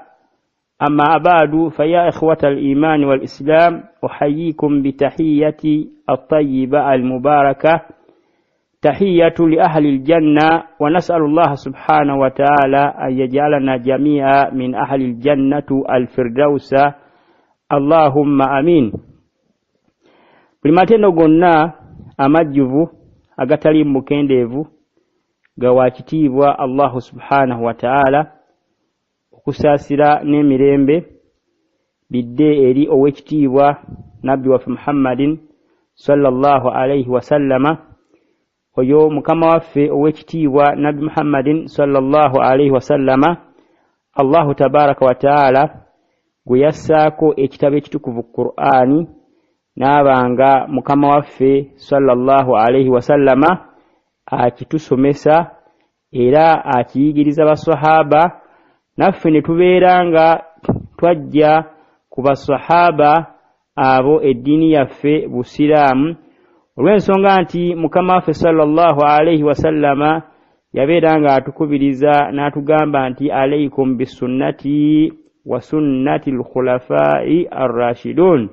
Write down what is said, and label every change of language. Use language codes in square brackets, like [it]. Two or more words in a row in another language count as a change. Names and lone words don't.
[ar] أما بعد، فيا إخوة الإيمان والإسلام، أحييكم بتحية الطيبة المباركة، تحية لأهل الجنة، ونسأل الله سبحانه وتعالى أن يجعلنا جميعا من أهل الجنة الفردوس، اللهم آمين. [lg] Primatendo gonna amajjuvu agatali mukendevu gawakitibwa [ar] الله سبحانه وتعالى [lg] okusasira n'emirembe bidde eri owekitibwa nabbi wa Muhammadin [ar] صلى الله عليه وسلم. [lg] Oyo mukama waffe owekitibwa nabbi Muhammadin [ar] صلى الله عليه وسلم, الله تبارك وتعالى [lg] guyassaako ekitabo ekitukuvu Qur'ani, nabanga mukama waffe [ar] صلى الله عليه و [lg] sallama akitusomesa era akiyigiriza basahaba, naffe ne tubeeranga twajja ku basahaba abo eddiini yaffe busiraamu, olw'ensonga nti mukama waffe [ar] صلى الله عليه وسلم [lg] yabeeranga atukubiriza n'atugamba nti [ar] عليكم بسنتي وسنة الخلفاء الراشدين.